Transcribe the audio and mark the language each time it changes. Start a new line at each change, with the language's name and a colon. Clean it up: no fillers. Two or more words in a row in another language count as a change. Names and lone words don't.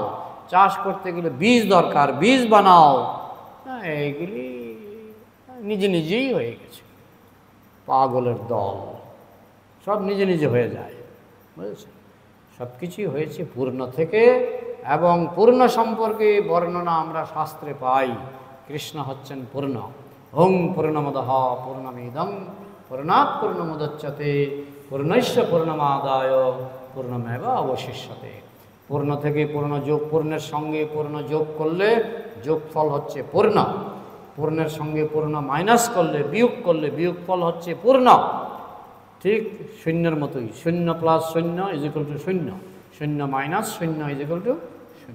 Bangla: চাষ করতে গেলে বীজ দরকার, বীজ বানাও। হ্যাঁ, এইগুলি নিজে নিজেই হয়ে গেছে। পাগলের দল, সব নিজে নিজে হয়ে যায়, বুঝেছেন? সব কিছুই হয়েছে পূর্ণ থেকে, এবং পূর্ণ সম্পর্কে বর্ণনা আমরা শাস্ত্রে পাই। কৃষ্ণ হচ্ছেন পূর্ণ।
Sanskrit: ॐ पूर्णमदः पूर्णमिदं पूर्णात् पूर्णमुदच्यते पूर्णस्य पूर्णमादाय पूर्णमेव अवशिष्यते।
Bangla: পূর্ণ থেকে পূর্ণ যোগ, পূর্ণের সঙ্গে পূর্ণ যোগ করলে যোগফল হচ্ছে পূর্ণ। পূর্ণের সঙ্গে পূর্ণ মাইনাস করলে, বিয়োগ করলে বিয়োগফল হচ্ছে পূর্ণ। ঠিক শূন্যের মতোই, শূন্য প্লাস শূন্য
English: is equal to
Bangla: শূন্য, শূন্য মাইনাস শূন্য
English: is equal to
Bangla: শূন্য।